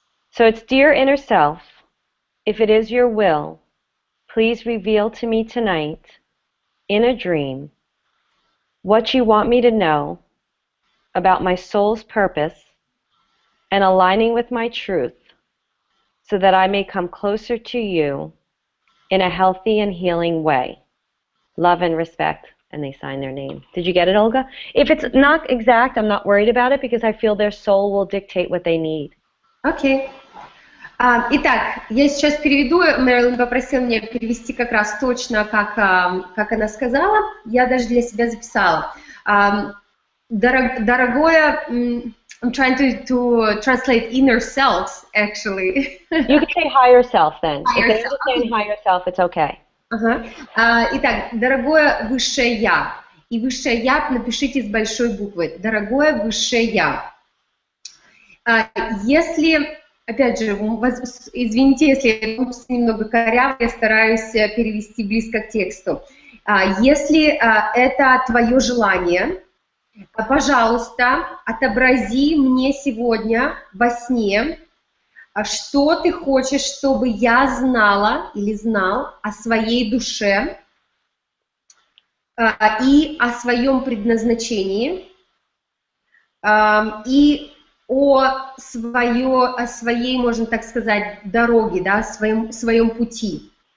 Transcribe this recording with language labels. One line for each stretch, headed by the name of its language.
English: So it's, Dear Inner Self, if it is your will, please reveal to me tonight in a dream what you want me to know about my soul's purpose and aligning with my truth, so that I may come closer to you in a healthy and healing way. Love and respect, and they sign their name. Did you get it, Olga? If it's not exact, I'm not worried about it, because I feel their soul will dictate what they need.
Russian: Окей. Итак, я сейчас переведу. Мэрилин попросил меня перевести как раз точно, как она сказала. Я даже для себя записала. Дорогое...
English: I'm trying to translate inner selves, actually. You can say higher self then. Higher if they're saying higher self, it's okay.
Russian: Итак, дорогое высшее я. И высшее я напишите с большой буквы. Дорогое высшее я. Если, опять же, извините, если получится немного коряво, я стараюсь перевести близко к тексту. Если это твое желание, пожалуйста, отобрази мне сегодня во сне, что ты хочешь, чтобы я знала или знал о своей душе и о своем предназначении, и о своей, можно так сказать, дороге, да, своем пути.